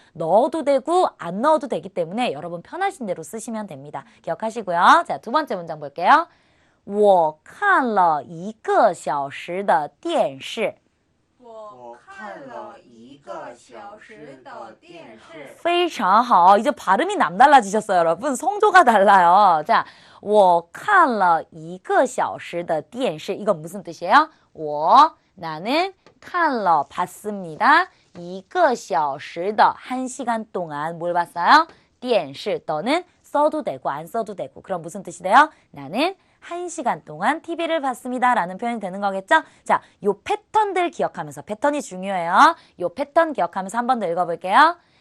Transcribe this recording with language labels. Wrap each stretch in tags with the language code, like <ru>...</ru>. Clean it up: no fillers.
<ko>넣어도 되고 안 넣어도 되기 때문에 여러분 편하신 대로 쓰시면 됩니다. 기억하시고요. 자, 두 번째 문장 볼게요.</ko> <zh>我看了1个小时的电视我看了1个小时的电视非常好.</zh> <ko>이제 발음이 남달라지셨어요, 여러분. 성조가 달라요. 자,</ko> <zh>我看了1个小时的电视</zh> <ko>이건 무슨 뜻이에요? 我 나는</ko> <zh>看了</zh> <ko>봤습니다.</ko> <zh>1个小时的</zh> <ko>1시간 동안 뭘 봤어요? 电视 너는 써도 되고 안 써도 되고 그럼 무슨 뜻이 돼요? 나는 1시간 동안 TV를 봤습니다. 라는 표현이 되는 거겠죠? 자, 요 패턴들 기억하면서 패턴이 중요해요. 요 패턴 기억하면서 한 번 더 읽어볼게요.</ko>